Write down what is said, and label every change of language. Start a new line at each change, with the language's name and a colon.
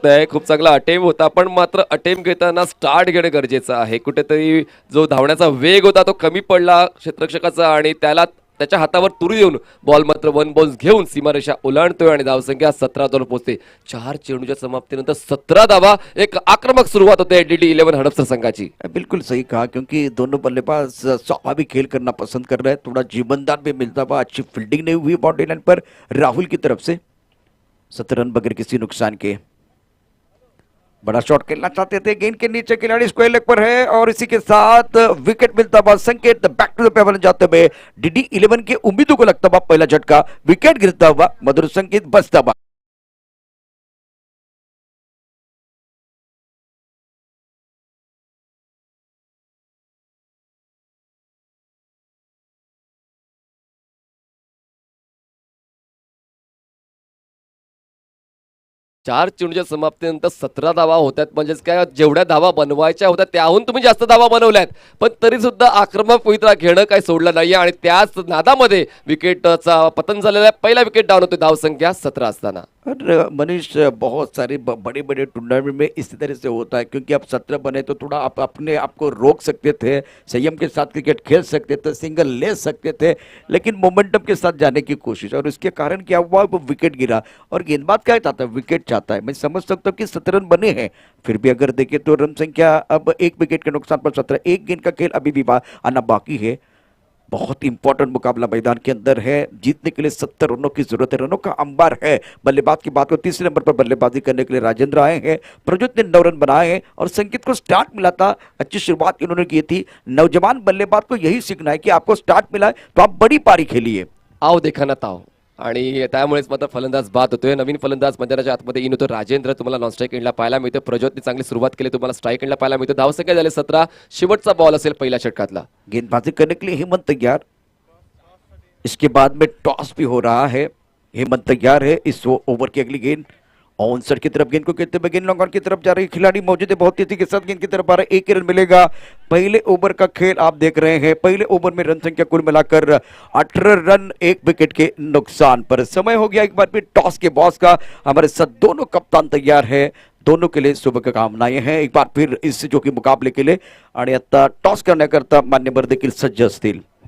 Marathi: खूप चांगला अटेम्प होता पण मात्र अटेम्प घेताना स्टार्ट घेणं गरजेचं आहे। कुठेतरी जो धावण्याचा वेग होता तो कमी पडला क्षेत्ररक्षकाचा आणि त्याच्या हातावर तुरी देऊन बॉल मात्र 1 बाउन्स घेऊन सीमारेषा ओलांडतोय आणि धावसंख्या 17 धावांवर पोहोचते। 4 चेंडूच्या समाप्तीनंतर 17 धावा, एक आक्रमक सुरुवात होते DD11 हडपसर संघाची।
Hindi: बिल्कुल सही कहा, क्योंकि दोनों बल्लेबाज स्वाभाविक खेल करना पसंद कर रहे हैं। थोड़ा जीवनदान भी मिलता हुआ, अच्छी फील्डिंग नहीं हुई बॉडी लाइन पर राहुल की तरफ से। 17 रन बगैर किसी नुकसान के। बड़ा शॉट खेलना चाहते थे, गेंद के नीचे खिलाड़ी स्क्वायर लेग पर है और इसी के साथ विकेट मिलता हुआ संकेत बैक टू द पेवर जाते हुए DD11 के उम्मीदों को लगता हुआ पहला झटका, विकेट गिरता हुआ मधुर संकेत बचता हुआ। चार चेंडूच्या समाप्तीनंतर 17 धावा होत्यात, म्हणजेच काय जेवढ्या धावा बनवायच्या होत्या त्याहून तुम्ही जास्त धावा बनवल्यात, पण तरी सुद्धा आक्रमक पवित्रा घेणं काही सोडलं नाहीये आणि त्याच नादामध्ये विकेटचा पतन झालेला आहे। पहिला विकेट डाऊन होतो धावसंख्या 17 असताना। और मनीष बहुत सारे बड़े बड़े टूर्नामेंट में इसी तरह से होता है, क्योंकि आप 17 बने तो थोड़ा आप अपने आप को रोक सकते थे, संयम के साथ क्रिकेट खेल सकते थे, सिंगल ले सकते थे, लेकिन मोमेंटम के साथ जाने की कोशिश और उसके कारण क्या हुआ, वो विकेट गिरा। और गेंदबाज क्या चाहता है, विकेट चाहता है। मैं समझ सकता हूँ कि 17 रन बने हैं, फिर भी अगर देखें तो रन संख्या अब 1 विकेट के नुकसान पर 17, एक गेंद का खेल अभी भी आना बाकी है। बहुत इंपॉर्टेंट मुकाबला मैदान के अंदर है, जीतने के लिए 70 रनों की जरूरत है, रनों का अंबार है। बल्लेबाज की बात को, तीसरे नंबर पर बल्लेबाजी करने के लिए राजेंद्र आए हैं। प्रज्योत ने 9 रन बनाए हैं और संकेत को स्टार्ट मिला था, अच्छी शुरुआत इन्होंने की थी। नौजवान बल्लेबाज को यही सीखना है कि आपको स्टार्ट मिला है तो आप बड़ी पारी खेलिए।
Marathi: आओ देखा ना ताव, आणि त्यामुळेच मात्र फलंदाज बाद होतोय। नवीन फलंदाज मैदानाच्या आतमध्ये इन होतो राजेंद्र, तुम्हाला नॉन स्ट्राईक एंडला पाहायला मिळतो। प्रज्योतने चांगली सुरुवात केली, तुम्हाला स्ट्राईक एंडला पाहायला मिळतो। धावसंख्या झाले 17, शेवटचा बॉल असेल पहिल्या षटकातला।
Hindi: गेंदबाजी करने के लिए हेमंत तैयार, इसके बाद में टॉस भी हो रहा है। हेमंत तैयार है, इस ओवर की अगली गेंद ऑनसर की तरफ गेंद को खेलते हुए, गेंद लॉन्ग ऑन की तरफ जा रही, खिलाड़ी मौजूद है बहुत तेजी के साथ गेंद की तरफ आ रहा है। 1 रन मिलेगा। पहले ओवर का खेल आप देख रहे हैं, पहले ओवर में रन संख्या कुल मिलाकर 18 रन 1 विकेट के नुकसान पर। समय हो गया एक बार फिर टॉस के बॉस का। हमारे साथ दोनों कप्तान तैयार है, दोनों के लिए शुभकामनाएं हैं एक बार फिर इस जो की मुकाबले केले।
Marathi: आणि आता टॉस करण्याकरता मान्यवर देखील सज्ज असतील।